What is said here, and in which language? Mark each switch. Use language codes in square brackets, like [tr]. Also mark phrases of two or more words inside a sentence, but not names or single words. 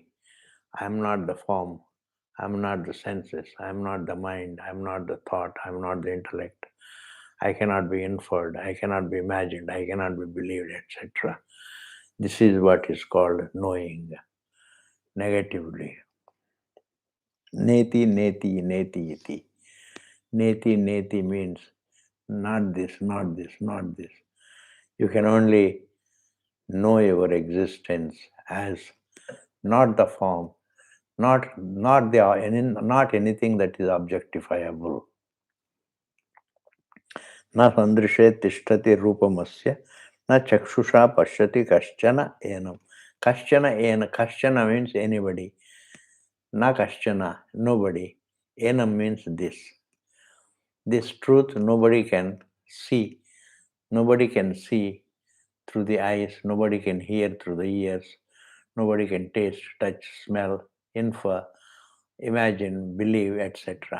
[en] I am not the form. I am not the senses. I am not the mind. I am not the thought. I am not the intellect. I cannot be inferred. I cannot be imagined. I cannot be believed, etc. This is what is called knowing negatively. [sa] नेति नेति नेति इति. नेति नेति [en] means not this, not this, not this. You can only know your existence as not the form, not anything that is objectifiable. [sa] न संदृशे तिष्ठति रूपमस्य न चक्षुषा पश्यति कश्चन एनम्. [en] Kaschana means anybody. [sa] न कश्चन, [en] nobody. Enam means this. This truth nobody can see. Nobody can see through the eyes. Nobody can hear through the ears. Nobody can taste, touch, smell, infer, imagine, believe, etc.